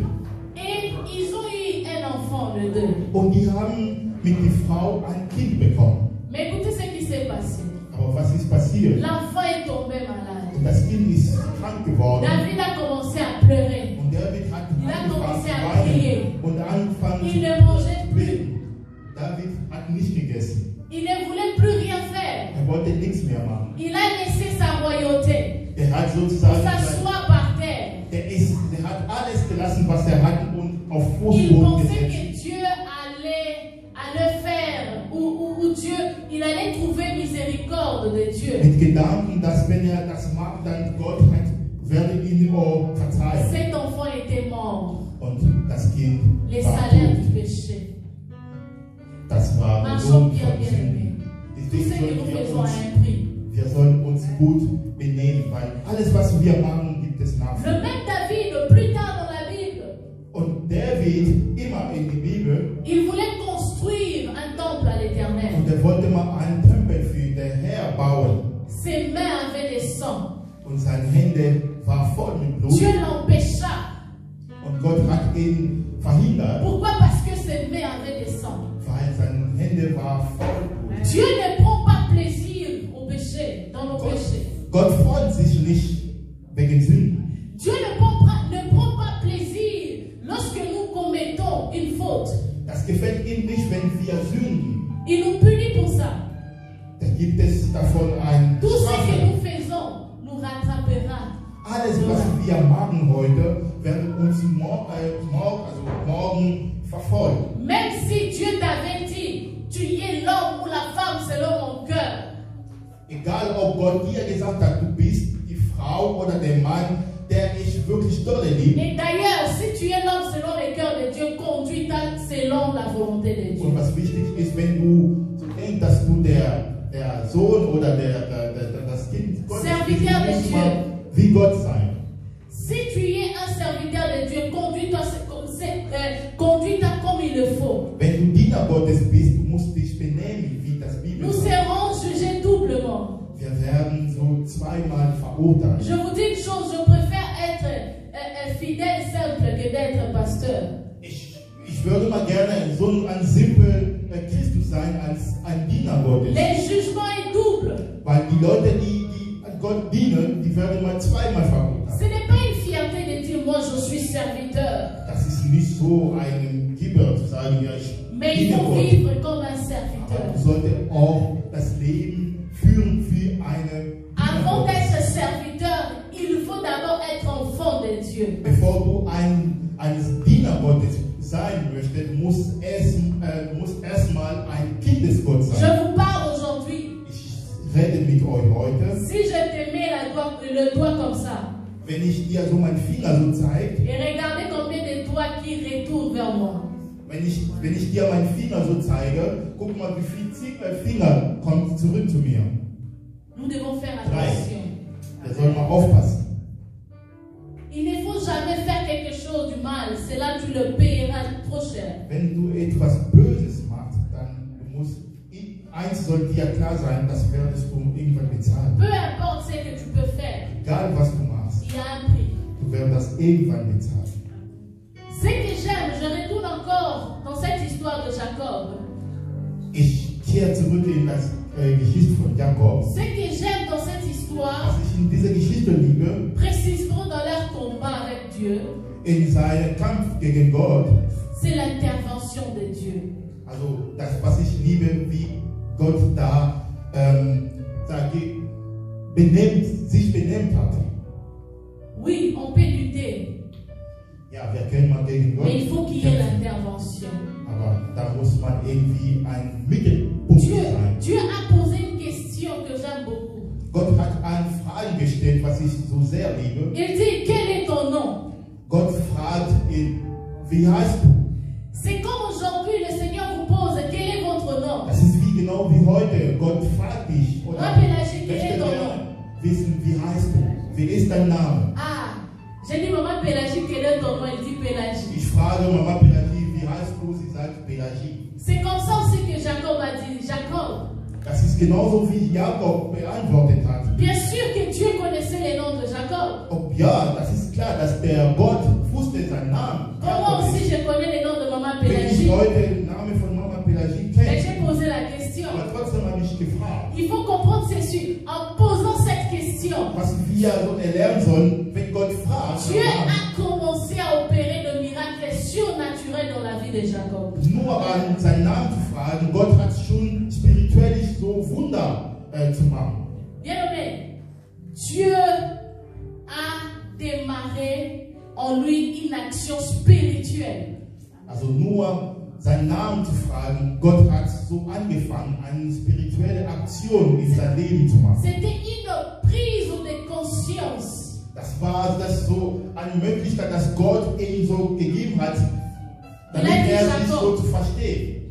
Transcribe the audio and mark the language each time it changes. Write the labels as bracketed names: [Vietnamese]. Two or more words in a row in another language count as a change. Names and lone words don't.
[French] Et ils ont eu un enfant, les deux. [German] Und die haben mit der Frau ein Kind bekommen. [French] Mais écoutez ce qui s'est passé. [German] Aber was ist passiert? [French] L'enfant est tombé malade. [German] Und das Kind ist krank geworden. [French] David a commencé à pleurer. [German] Und David hat [French] Il a [German] angefangen [French] commencé [German] zu [French] à [German] weinen [French] crier. [German] und angefangen [French] Il [German] zu [French] ne mangeait plus. [German] beten. David hat nicht gegessen. [French] Il ne voulait plus rien faire [German] wir machen. [French] Il a laissé sa royauté. [German] Er hat [French] Il [German] sozusagen, [French] s'assoit par terre. [German] er hat alles gelassen, was er hat und auf [French] Il [German] Fußboden [French] pensait [German] gesetzt. [French] que Dieu allait faire, ou Dieu, il allait trouver miséricorde de Dieu. [German] Mit Gedanken, dass wenn er das macht, dann Gott werde ihn auch verzeihen. [French] Cet enfant était mort. [German] Und das Kind [French] Les [German] war [French] salaires [German] tot. [French] du péché. [German] Das war der [French] Marchons [German] Lohn [French] bien, [German] von [French] bien [German] Sünden. [French] aimés. Tout [German] Deswegen [French] ce que nous [German] sollten wir [French] faisons a [German] uns, [French] un prix. [German] wir sollen uns gut benehmen, weil alles, was wir machen, gibt es [French] Le [German] Nachfolge. [French] même David, plus tard dans la Bible, [German] Und David, immer in die Bibel, [French] il voulait construire un temple à l'Éternel. [German] und er wollte mal einen Tempel für den Herr bauen. [French] Ses mains avaient des sangs. [German] Und seine Hände waren voll mit Blut. [French] Dieu l'empêcha. [German] Und Gott hat ihn verhindert, [French] Pourquoi? Parce que ses mains avaient des sangs. [German] weil seine Hände waren voll Blut. [French] Dieu ne prend pas plaisir au péché, dans nos péchés. [German] Gott freut sich nicht wegen Sünden. [French] Dieu ne prend pas plaisir lorsque nous commettons une faute. [German] Das gefällt ihm nicht, wenn wir sündigen. [French] Il nous punit pour ça. [German] Da gibt es davon ein [French] Tout ce que [German] Strafe. [French] nous faisons nous rattrapera. [German] Alles, was wir machen heute, wird uns morgen verfolgen. [French] Même si Dieu t'avait dit, tu es l'homme ou la femme selon mon cœur. [German] Egal, ob Gott dir gesagt hat, du bist die Frau oder der Mann, der ich wirklich dolle liebe. [French] Et d'ailleurs, si tu es l'homme selon le cœur de Dieu, conduis-toi selon la volonté de Dieu. [German] Und was wichtig ist, wenn du so denkst, dass du der Sohn oder das Kind Gottes bist, [French] Serviteur de [German] musst [French] Dieu. [German] mal wie Gott sein. [French] Si tu es un serviteur de Dieu, conduis-toi comme il le faut. [German] Wenn du Diener Gottes bist, du musst dich benehmen, wie das Bibel [French] Nous [German] sagt. [French] serons jugés doublement. [German] Wir werden so zweimal verurteilt. [French] Je vous dis une chose, je préfère être fidèle simple que d'être pasteur. [German] Ich würde mal gerne so ein simpel Christus sein als ein Diener Gottes. [French] Le jugement est double. [German] Weil die Leute, die Gott dienen, die werden mal zweimal [French] Ce [German] verurteilt. [French] n'est pas une fierté de dire moi je suis serviteur. [German] Das ist nicht so ein Gibber zu sagen, ja, ich [French] Mais il [German] diene [French] faut [German] Gott. [French] vivre comme un [German] Aber [French] serviteur. [German] du solltest auch das Leben führen für eine [French] Avant [German] Diener [French] d'être [German] Gottes. [French] serviteur, il faut d'abord être enfant de Dieu. [German] Bevor du ein Diener Gottes sein möchtest, musst erstmal ein Kind des Gottes [French] Je [German] sein. [French] vous parle aujourd'hui. [German] Ich rede mit euch heute. [French] Si je te mets le doigt comme ça, [German] Wenn ich dir so meinen Finger so zeige, [French] et regardez combien de doigts qui retournent vers moi. [German] wenn ich dir meinen Finger so zeige, guck mal, wie viel Finger kommt zurück zu mir. [French] Nous devons faire [German] Drei. [French] attention. [German] Da soll man aufpassen. [French] Il ne faut jamais faire quelque chose du mal, c'est là tu le payeras trop cher. [German] Wenn du etwas Böses machst, dann eins soll dir klar sein, das werdest du irgendwann bezahlen. [French] Peu importe ce que tu peux faire, [German] Egal was du machst, [French] il y a un prix. [German] du wirst das irgendwann bezahlen. [French] Ce que j'aime, je retourne encore dans cette histoire de Jacob. [German] Ich kehre zurück in das Geschichte von Jakob. [French] Ce que j'aime dans cette histoire, [German] Was ich in dieser Geschichte liebe, [French] précisément dans leur combat avec Dieu, [German] in seinem Kampf gegen Gott, [French] c'est l'intervention de Dieu. [German] also das, was ich liebe, wie Gott da sich benimmt hat. [French] Oui, on peut lutter, [German] Ja, wir können mal gegen Gott [French] mais il faut qu'il y ait [German] kämpfen, [French] l'intervention. [German] aber da muss man irgendwie ein Mittelpunkt sein. [French] Dieu a posé une question que j'aime beaucoup. [German] Gott hat eine Frage gestellt, was ich so sehr liebe. [French] Il dit, quel est ton nom? [German] Gott fragt ihn, wie heißt du? [French] C'est comme aujourd'hui le Seigneur vous pose, quel est votre nom? [German] Das ist wie genau wie heute. Gott fragt dich, oder [French] Moi, Pélagie, quel est [German] möchte [French] ton [German] gerne [French] nom? [German] wissen, wie heißt du? Wie ist dein Name? [French] Ah, j'ai dit, maman Pélagie, quel est ton nom? Il dit Pélagie. [German] Ich frage Mama Pelagie, wie heißt du? Sie sagt Pelagie. [French] C'est comme ça aussi que Jacob a dit, Jacob. [German] Das ist genauso wie Jakob beantwortet hat. [French] Bien sûr que Dieu connaissait les noms de Jacob. [German] Ja, das ist klar, dass der Gott wusste seinen Namen. [French] Comme moi [German] Jakob [French] aussi, [German] ist. [French] je connais les noms de maman [German] Wenn ich [French] Pélagie. [German] heute den Namen von Mama Pelagie [French] Mais [German] kenne, [French] j'ai posé la question. [German] aber trotzdem habe ich gefragt, [French] Il faut comprendre ceci. En posant cette question, [German] was wir so erlernen sollen, wenn Gott fragt. [French] Dieu a commencé à opérer de miracles surnaturels dans la vie de Jacob. [German] Nur an seinen Namen zu fragen, Gott hat schon spirituell so Wunder zu machen. [French] Dieu a démarré en lui une action spirituelle. [German] Also nur seinen Namen zu fragen, Gott hat so angefangen, eine spirituelle Aktion in sein Leben zu machen. [French] C'était une prise de conscience. [German] Das war das so eine Möglichkeit, dass Gott ihm so gegeben hat, damit sich so zu verstehen.